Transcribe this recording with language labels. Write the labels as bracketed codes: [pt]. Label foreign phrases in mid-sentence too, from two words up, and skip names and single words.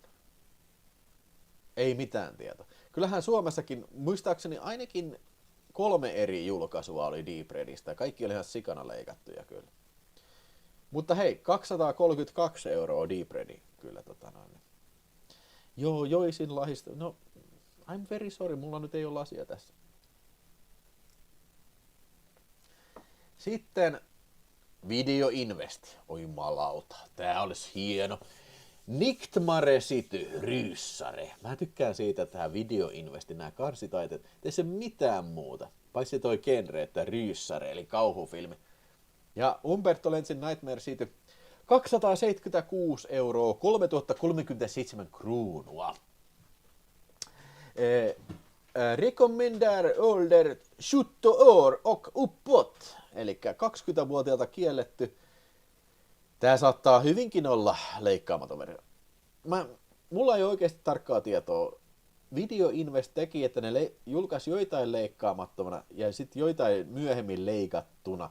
[fi] Ei mitään tietoa. Kyllähän Suomessakin, muistaakseni ainakin 3 eri julkaisua oli Deep Readystä. Kaikki oli ihan sikana leikattuja kyllä. Mutta hei, 232 € Deep Ready kyllä Joo, joisin lahista. No, [en] I'm very sorry, [fi] mulla nyt ei ole lasia tässä. Sitten Video Invest. Oi malauta, tää olisi hieno. Niktmare City Rysare. Mä tykkään siitä, että tähän Video Investin nämä karsitaiteet ei se mitään muuta. Paitsi toi genre, että Rysare eli kauhufilmi. Ja Umberto Lenzin Nightmare City 276 €, 3037 kruunua. [sv] Rekommendar ålder 17 år och uppåt. [fi] Eli 20-vuotiaalta kielletty. Tää saattaa hyvinkin olla leikkaamaton versio. Mulla ei oikeasti tarkkaa tietoa. Video Invest teki, että ne julkaisi joitain leikkaamattomana ja sitten joitain myöhemmin leikattuna.